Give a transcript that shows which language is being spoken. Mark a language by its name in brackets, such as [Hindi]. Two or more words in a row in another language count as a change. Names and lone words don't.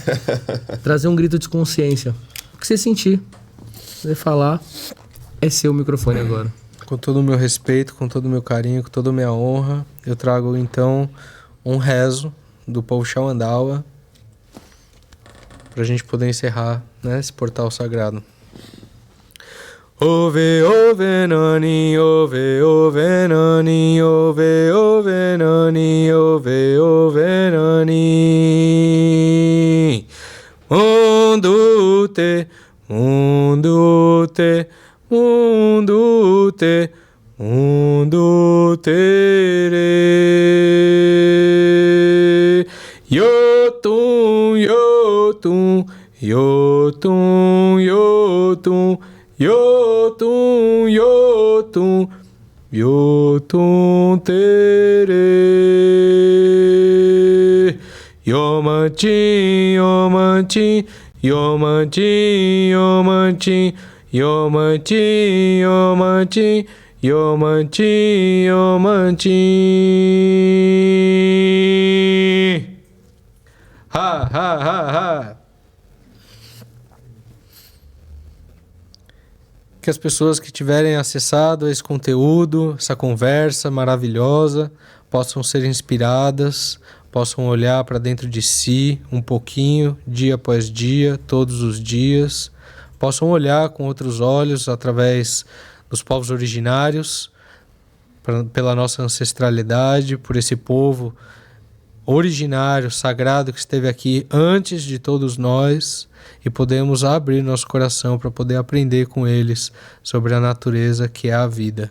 [Portuguese] Trazer um grito de consciência. O que você sentir, você falar, é seu microfone agora. Com todo o meu respeito, com todo o meu carinho, com toda a minha honra, eu trago então um rezo do povo Xauandaua para a gente poder encerrar, né, esse portal sagrado. Ove, ove, nani, ove, ove, nani, ove, ove, nani, ove, ove, nani. Mundo te, mundo te, mundo te, mundo tere. Yotun, yotun, yotun, yotun, yotun, yotun, yotun tere. Yomanchin, yomanchin, yomanchin, yomanchin, yomanchin, yomanchin, yomanchin, yomanchin. Ha, ha, ha, ha. Que as pessoas que tiverem acessado a esse conteúdo, essa conversa maravilhosa, possam ser inspiradas, possam olhar para dentro de si um pouquinho, dia após dia, todos os dias, possam olhar com outros olhos através dos povos originários, pela nossa ancestralidade, por esse povo originário, sagrado que esteve aqui antes de todos nós, e podemos abrir nosso coração para poder aprender com eles sobre a natureza que é a vida.